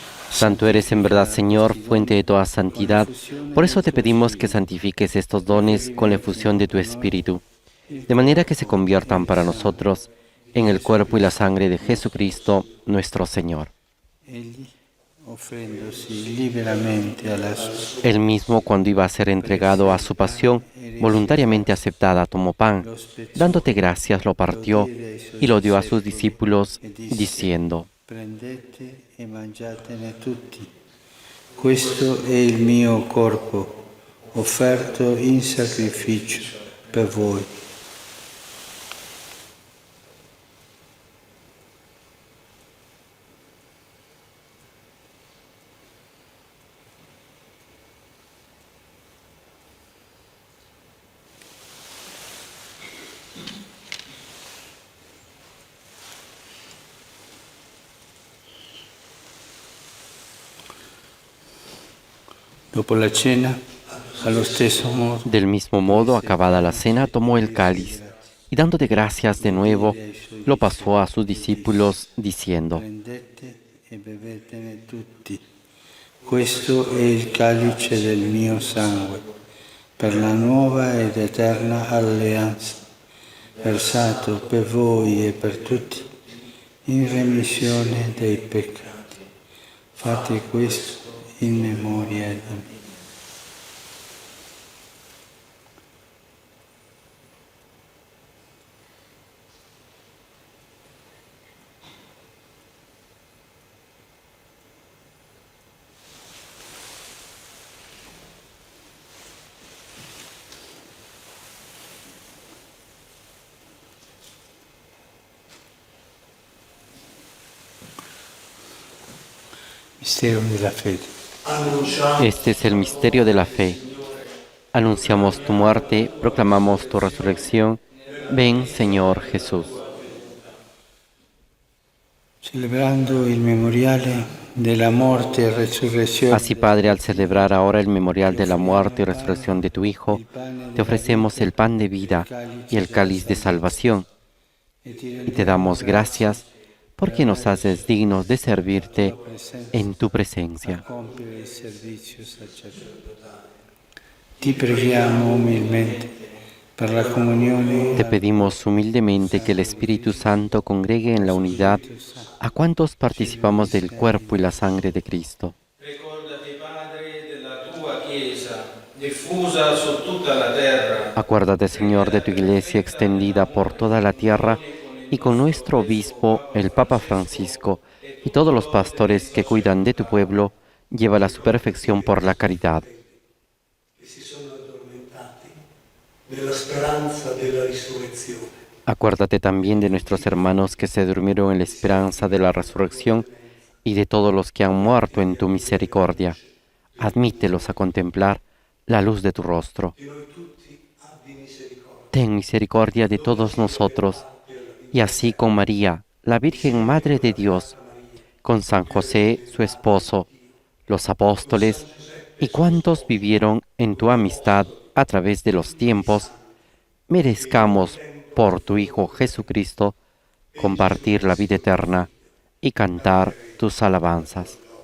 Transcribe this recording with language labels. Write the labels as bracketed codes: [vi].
[es] Santo eres en verdad, Señor, fuente de toda santidad. Por eso te pedimos que santifiques estos dones con la efusión de tu Espíritu, de manera que se conviertan para nosotros en el cuerpo y la sangre de Jesucristo, nuestro Señor. [it] Egli, offrendosi liberamente alla sua [es] Él mismo, cuando iba a ser entregado a su pasión, voluntariamente aceptada, tomó pan, dándote gracias, lo partió y lo dio a sus discípulos, diciendo: [it] prendete e mangiatene tutti. Questo è il mio corpo, offerto in sacrificio per voi. Dopo la cena, allo stesso modo, [es] Del mismo modo, acabada la cena, tomó el cáliz y dándote gracias de nuevo, lo pasó a sus discípulos, diciendo: [it] prendete e bevetene tutti. Questo è il calice del mio sangue, per la nuova ed eterna alleanza, versato per voi e per tutti, in remissione dei peccati. Fate questo in memoria di me. Mistero della fede. [es] Este es el misterio de la fe. Anunciamos tu muerte, proclamamos tu resurrección. Ven, Señor Jesús. [it] Celebrando il memoriale della morte e resurrezione [es] Así, Padre, al celebrar ahora el memorial de la muerte y resurrección de tu Hijo, te ofrecemos el pan de vida y el cáliz de salvación. Y te damos gracias porque nos haces dignos de servirte en tu presencia. [it] compiere il servizio sacerdotale. Ti preghiamo umilmente per la comunione [es] Te pedimos humildemente que el Espíritu Santo congregue en la unidad a cuantos participamos del cuerpo y la sangre de Cristo. [it] Ricordati, Padre, della tua Chiesa, diffusa su tutta la terra. [es] Acuérdate, Señor, de tu Iglesia extendida por toda la tierra y con nuestro obispo, el Papa Francisco, y todos los pastores que cuidan de tu pueblo, llévala a su perfección por la caridad. [it] che si sono addormentati nella speranza della risurrezione. [es] Acuérdate también de nuestros hermanos que se durmieron en la esperanza de la resurrección y de todos los que han muerto en tu misericordia. Admítelos a contemplar la luz de tu rostro. Ten misericordia de todos nosotros, y así con María, la Virgen Madre de Dios, con San José, su esposo, los apóstoles y cuantos vivieron en tu amistad a través de los tiempos, merezcamos por tu Hijo Jesucristo compartir la vida eterna y cantar tus alabanzas.